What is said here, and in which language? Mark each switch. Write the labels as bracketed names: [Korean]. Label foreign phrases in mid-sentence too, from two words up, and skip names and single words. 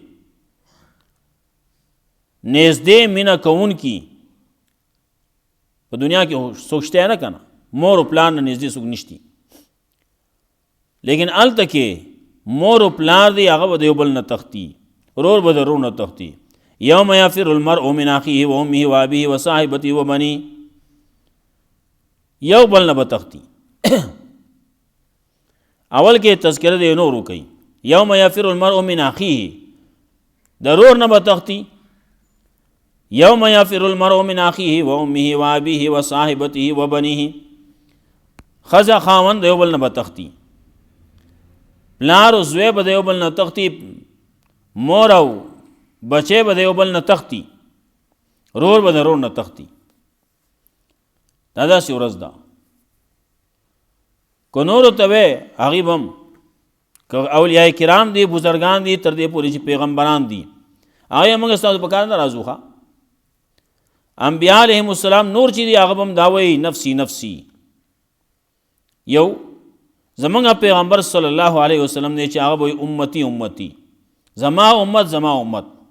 [Pashto] نږدې مینه کوونکي په دنیا کې څوک شته نه که نه مور و پلار نه نږدې څوک نشتي لیکن هلته کې مور و پلار دی هغه به د یو بل نه تښتي ورور به د ورور نه تښتي [Arabic] یوم یفر المرء من اخیه و امه و ابیه و صاحبته و بنیه [Pashto] یو بل نه به تښتي اول کې تذکره د نورو کوي [Arabic] یوم یفر المرء من اخیه [Pashto] د ورور نه به تښتي [Arabic] یوم یفر المرء من اخیه و امه و ابیه و صاحبته و بنیه [Pashto] ښځه خاوند د یو بل نه به تښتي پلار او زوی به د یو بل نه تښتي مور او بچی به د یو بل نه تښتي رور به د رور نه تښتي دا داسې ورځ ده که نورو ته وی هغې به هم که اولیاء کرام دي بزرګان دي تر دې پورې چې پیغمبران دي هغې موږ ستاسو په کار نه راځو ښه انبیا [Arabic] علیهم السلام [Pashto] نور چې دي هغه به هم دا وایي [Arabic] نفسي نفسي [Pashto] یو زمونږ پیغمبر [Arabic] صلی الله علیه وسلم [Pashto] دی چې هغه به وایي [Arabic] امتی امتی [Pashto] زما امت زما امت